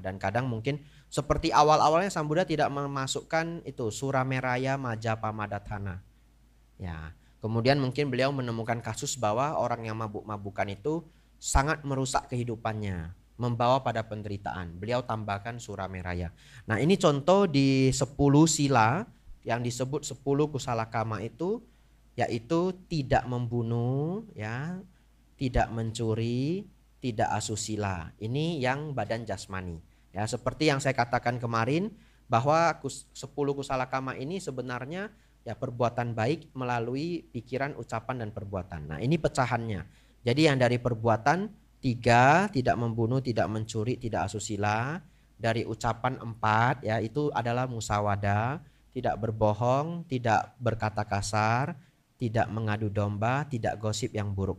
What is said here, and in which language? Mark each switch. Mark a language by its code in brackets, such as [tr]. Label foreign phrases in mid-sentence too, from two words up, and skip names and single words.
[id] Dan kadang mungkin seperti awal-awalnya Sang Buddha tidak memasukkan itu [pi] Surameraya Majapahmadāthana. [id] Ya. Kemudian mungkin beliau menemukan kasus bahwa orang yang mabuk-mabukan itu sangat merusak kehidupannya, membawa pada penderitaan. Beliau tambahkan Surameraya. Nah, ini contoh di 10 sila yang disebut 10 [pi] kusala kama [id] itu, yaitu tidak membunuh ya, tidak mencuri, tidak asusila. Ini yang badan jasmani. Ya, seperti yang saya katakan kemarin bahwa 10 [pi] kusala kama [id] ini sebenarnya ya perbuatan baik melalui pikiran, ucapan dan perbuatan. Nah, ini pecahannya. Jadi yang dari perbuatan 3, tidak membunuh, tidak mencuri, tidak asusila. Dari ucapan 4 ya, itu adalah musawada, tidak berbohong, tidak berkata kasar, tidak mengadu domba, tidak gosip yang buruk.